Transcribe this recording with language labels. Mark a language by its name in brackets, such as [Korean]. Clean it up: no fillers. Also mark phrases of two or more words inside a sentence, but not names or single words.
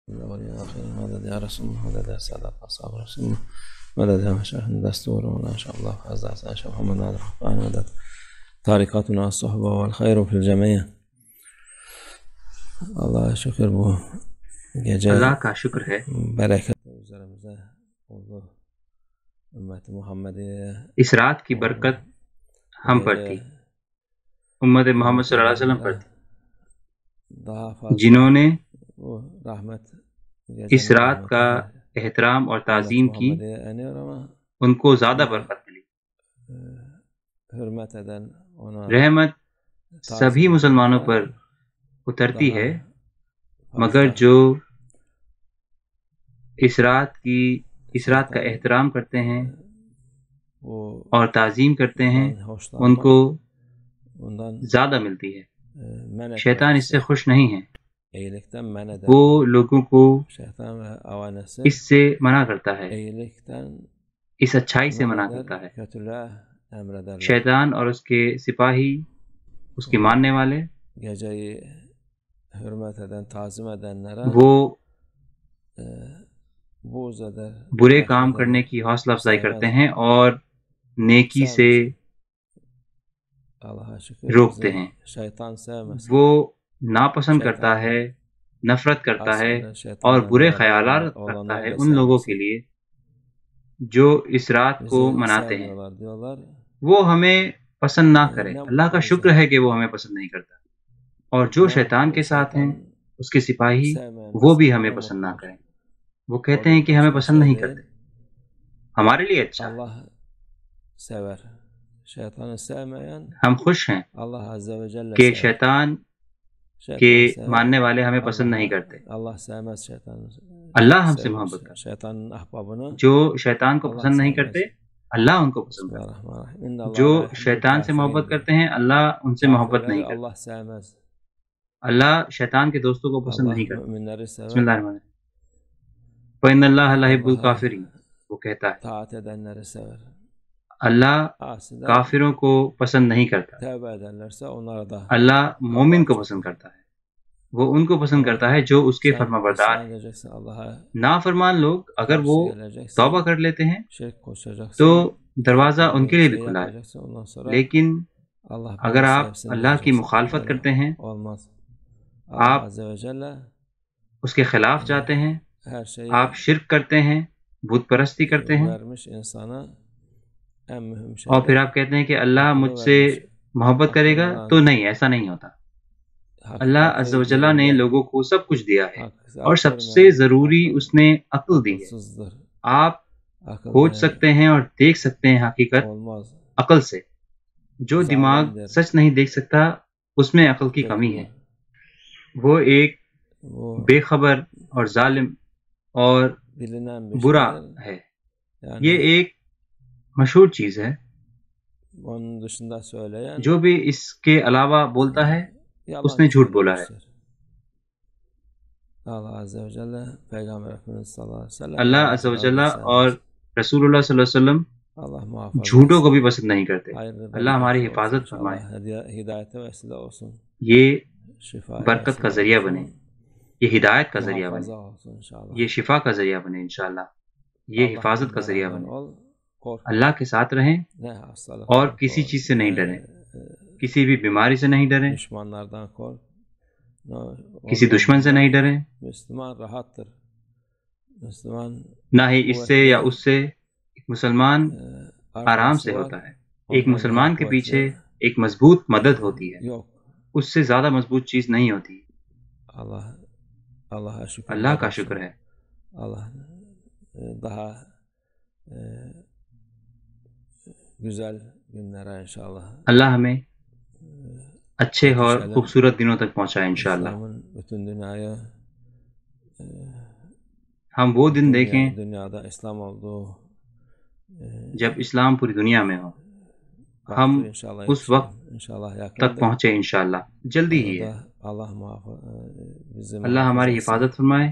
[Arabic] الأولين والآخرين مدد يا رسول الله، مدد يا سادة أصحاب رسول الله، مدد يا مشايخ الدستور، وما شاء الله فعز عائشة محمد نادر الرحمن، مدد طارقاتنا الصحبة والخير في الجميع. [Turkish] Allah şükür bu gece [Urdu] اللہ کا شکر ہے [Turkish] bereket üzerimize oldu. Ümmet-i Muhammediye [Urdu] اس رات کی برکت ہم پر تھی، امت محمد [Arabic] صلی اللہ علیہ وسلم [Urdu] پر تھی، [Turkish] daha fazla [Urdu] جنہوں نے [Turkish] bu rahmet [Urdu] اس رات کا احترام اور تعظیم کی، [Turkish] eniyor ama [Urdu] ان کو زیادہ برکت ملی۔ [Turkish] hürmet eden ona [Urdu] رحمت سبھی مسلمانوں پر اترتی ہے، مگر جو اس رات کا احترام کرتے ہیں اور تعظیم کرتے ہیں ان کو زیادہ ملتی ہے۔ شیطان اس سے خوش نہیں ہے، وہ لوگوں کو اس سے منع کرتا ہے، اس اچھائی سے منع کرتا ہے۔ شیطان اور اس کے سپاہی، اس کے ماننے والے، [Turkish] geceyi hürmet eden, tazim edenlere [Urdu] وہ [Turkish] buğz eder. [Urdu] برے کام کرنے کی حوصلہ افزائی کرتے ہیں اور نیکی سے [Turkish] Allah'a şükür [Urdu] روکتے [Turkish] bizi [Urdu] ہیں۔ [Turkish] şeytan sevmez. [Urdu] وہ ناپسند کرتا ہے، نفرت کرتا ہے اور برے خیالات رکھتا ہے ان لوگوں کے لیے جو اس رات کو مناتے ہیں۔ [Turkish] Diyorlar. [Urdu] وہ ہمیں پسند نہ کرے، اللہ کا شکر ہے کہ وہ ہمیں پسند نہیں کرتا، اور جو شیطان کے ساتھ ہیں، اس کے سپاہی، وہ بھی ہمیں پسند نہ کریں۔ وہ کہتے ہیں کہ ہمیں پسند نہیں کرتے، ہمارے لیے اچھا ہے، [Turkish] Allah sever. Şeytanı sevmeyen [Urdu] ہم خوش ہیں [Arabic] الله عز وجل [Urdu] کہ [Turkish] sever. [Urdu] شیطان [Turkish] Şeytanı [Urdu] کے [Turkish] sever. [Urdu] ماننے والے ہمیں پسند نہیں کرتے۔ [Turkish] Allah sevmez şeytanı. [Urdu] اللہ ہم سے محبت کرتا [Turkish] Şeytanın ahbabını [Urdu] ہے، جو شیطان کو پسند نہیں کرتے اللہ ان کو پسند کرتا ہے، جو شیطان سے محبت کرتے ہیں اللہ ان سے محبت نہیں کرتا۔ [Turkish] Allah sevmez. [Urdu] اللہ شیطان کے دوستوں کو پسند [Turkish] Allah [Urdu] نہیں کرتا۔ [Turkish] müminleri [Arabic] بسم [Turkish] sever. [Arabic] اللہ الرحمن الرحیم۔ وَإِنَّ اللَّهَ لَا يُحِبُّ الْكَافِرِينَ، [Urdu] وہ کہتا ہے [Turkish] Taat edenleri sever. [Urdu] اللہ [Turkish] Asiler [Urdu] کافروں کو پسند نہیں کرتا، [Turkish] tevbe ederlerse onlara da [Urdu] اللہ مومن کو پسند کرتا ہے، وہ ان کو پسند کرتا ہے جو اس کے فرما بردار ہیں۔ [Turkish] edeceksin Allah'a. [Urdu] نافرمان لوگ اگر وہ توبہ کر لیتے ہیں [Turkish] Şirk koşacaksın. [Urdu] تو دروازہ ان کے لیے بھی کھلا ہے، [Turkish] yapacaksın. Ondan sonra [Urdu] لیکن [Turkish] Allah [Urdu] اگر [Turkish] beni [Urdu] آپ [Turkish] sevsin [Urdu] اللہ کی [Turkish] diyeceksin. [Urdu] مخالفت [Turkish] Böyle [Urdu] کرتے ہیں، [Turkish] olmaz. [Urdu] آپ [Arabic] الله عز وجل [Urdu] اس کے خلاف جاتے ہیں، [Turkish] her şeyi [Urdu] آپ شرک کرتے ہیں، بت پرستی کرتے ہیں، [Turkish] vermiş insana en mühim şey. [Urdu] اور پھر آپ کہتے ہیں کہ اللہ مجھ سے محبت کرے گا، تو نہیں، ایسا نہیں ہوتا۔ [Arabic] اللہ عز و جل [Urdu] نے لوگوں کو سب کچھ دیا ہے اور سب سے ضروری اس نے عقل دی ہے۔ آپ کھوج سکتے ہیں اور دیکھ سکتے ہیں حقیقت عقل سے، جو دماغ سچ نہیں دیکھ سکتا اس میں عقل کی کمی ہے۔ وہ ایک بے خبر اور ظالم اور برا ہے، یہ ایک مشہور چیز ہے۔ [Turkish] Onun dışında söyleyen [Urdu] جو بھی اس کے علاوہ بولتا ہے اس نے جھوٹ بولا ہے۔ [Arabic] الله عز وجل [Turkish] Peygamber Efendimiz [Arabic] صلى الله عليه وسلم اللہ عز و جل [Urdu] اور [Arabic] رسول اللہ صلی اللہ علیہ وسلم [Turkish] Allah muhafaza [Urdu] جھوٹوں کو بھی پسند نہیں کرتے۔ [Turkish] hayırlı [Urdu] اللہ ہماری [Turkish] bereketli [Urdu] حفاظت [Turkish] olsun [Urdu] فرمائے، [Turkish] inşallah. Hidayete vesile olsun. [Urdu] یہ [Turkish] Şifa [Urdu] برکت کا ذریعہ بنے، یہ ہدایت کا ذریعہ بنے، [Turkish] muhafaza olsun inşallah. [Urdu] یہ شفا کا ذریعہ بنے انشاءاللہ، یہ حفاظت کا ذریعہ بنے۔ [Turkish] ol, korkma. [Urdu] اللہ کے ساتھ رہیں [Turkish] Ne hastalık [Urdu] اور کسی چیز سے نہیں ڈریں، کسی بھی بیماری سے نہیں ڈریں، [Turkish] düşmanlardan kork. [Urdu] کسی دشمن سے نہیں ڈریں، [Turkish] Müslüman rahattır. Müslüman [Urdu] نہ ہی اس سے یا اس سے۔ ایک مسلمان آرام سے ہوتا ہے، ایک مسلمان کے پیچھے ایک مضبوط مدد ہوتی ہے، [Turkish] yok. [Urdu] اس سے زیادہ مضبوط چیز نہیں ہوتی۔ [Turkish] Allah'a şükür. [Urdu] اللہ کا شکر ہے، [Turkish] Allah daha güzel günlere inşallah. [Urdu] اللہ ہمیں اچھے اور خوبصورت دنوں تک پہنچائے انشاءاللہ۔ [Turkish] İslam'ın bütün dünyaya [Urdu] ہم وہ دن دیکھیں [Turkish] dünyada İslam olduğu [Urdu] جب اسلام پوری دنیا میں ہو، ہم [Turkish] inşallah [Urdu] اس وقت [Turkish] inşallah [Urdu] تک [Turkish] yakındır. [Urdu] پہنچے انشاءاللہ، جلدی ہی ہے۔ [Turkish] Allah bizi [Urdu] اللہ ہماری حفاظت فرمائے،